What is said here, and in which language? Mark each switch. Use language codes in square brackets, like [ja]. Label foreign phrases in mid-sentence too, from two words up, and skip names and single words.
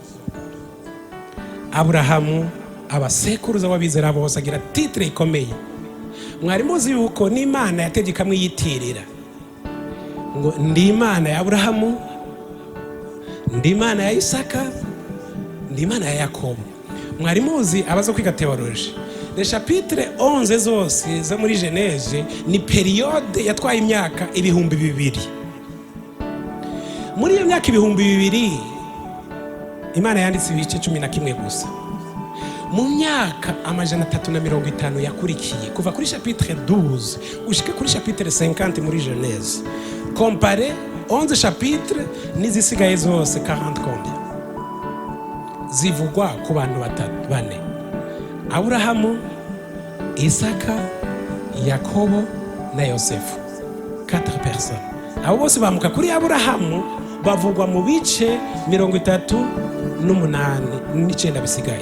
[rn] Aburahamu abasekuruza w'abizera bose agira titre ikomeye. Mwari muzi yuko n'Imana yategeka mwiyitirira ngo ndi Imana ya Aburahamu, ndi Imana ya Isaka, ndi Imana ya Yakobo. Mwari muzi abazo kwiga theology, [fr] les chapitres [rn] 11 zose zo muri Genèse ni periode yatwaye imyaka 2000. Muri iyo myaka 2000 Imana yanditse ibice 11 gusa. mu myaka 350 yakurikiye kuva kuri chapitre 12 ushike kuri chapitre 50 muri Genèse, compare 11 chapitres n'izisigaye zose 40 combien zivugwa ku bantu bane: Aburahamu, Isaka, Yakobo na Yosefu. [fr] 4 personnes. [rn] Abo bose bamuka kuri Aburahamu bavugwa mu bice 38 bisigaye.